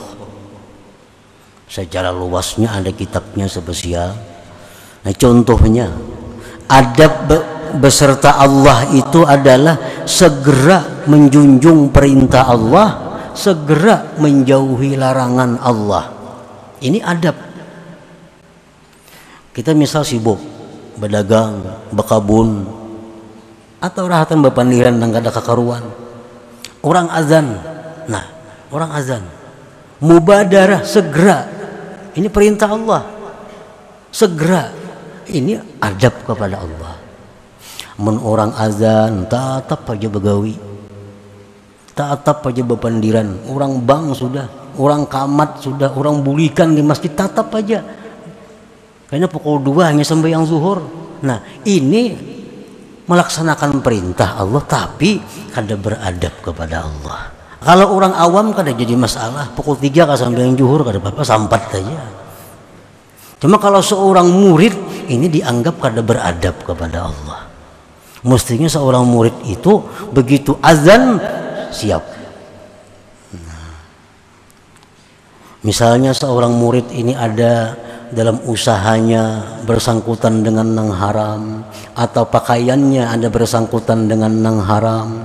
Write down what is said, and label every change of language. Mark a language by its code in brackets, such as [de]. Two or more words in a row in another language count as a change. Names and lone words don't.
[id] Secara luasnya ada kitabnya spesial. Nah contohnya adab beserta Allah itu adalah segera menjunjung perintah Allah, segera menjauhi larangan Allah. Ini adab. [bjn] Kita misal sibuk berdagang, berkabun, atau rahatan berpandiran dan kada kakaruan. [id] Orang azan, nah orang azan, mubadarah segera. Ini perintah Allah, segera. Ini adab kepada Allah. Men orang azan, [bjn] tatap aja begawi, tatap aja berpandiran. Orang bang sudah, orang kamat sudah, orang bulikan di masjid, tatap aja. [id] Kayaknya pukul 2 hanya sembahyang zuhur. Nah ini melaksanakan perintah Allah tapi kada beradab kepada Allah. [bjn] Kalau orang awam kada jadi masalah, pukul 3 kada sembahyang zuhur kada apa-apa, sampat saja. [id] Cuma kalau seorang murid ini dianggap kada beradab kepada Allah. Mestinya seorang murid itu begitu azan siap. Misalnya seorang murid ini ada dalam usahanya bersangkutan dengan yang haram, atau pakaiannya ada bersangkutan dengan yang haram.